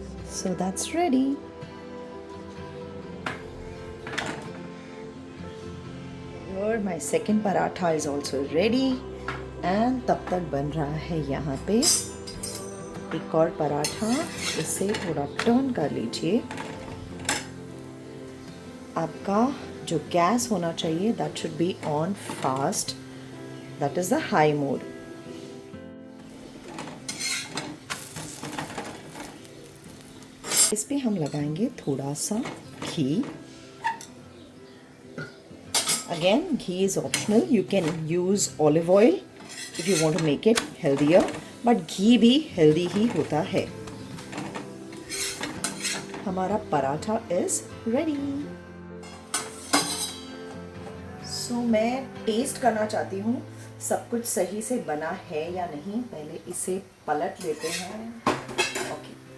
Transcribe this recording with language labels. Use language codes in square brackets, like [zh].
[en] So that's ready. My second [hi] paratha [en] is also ready and [hi] तब तक बन रहा है यहाँ पे एक और पराठा। इसे थोड़ा टर्न कर लीजिए। आपका जो गैस होना चाहिए [en] that should be on fast, that is the high mode. [hi] इस पे हम लगाएंगे थोड़ा सा घी। [en] Again, ghee is optional. You can use olive oil if you want to make it healthier, but ghee [hi] भी healthy ही होता है। हमारा पराठा [en] is ready. [hi] So मैं टेस्ट करना चाहती हूँ सब कुछ सही से बना है या नहीं। पहले इसे पलट लेते हैं। Okay.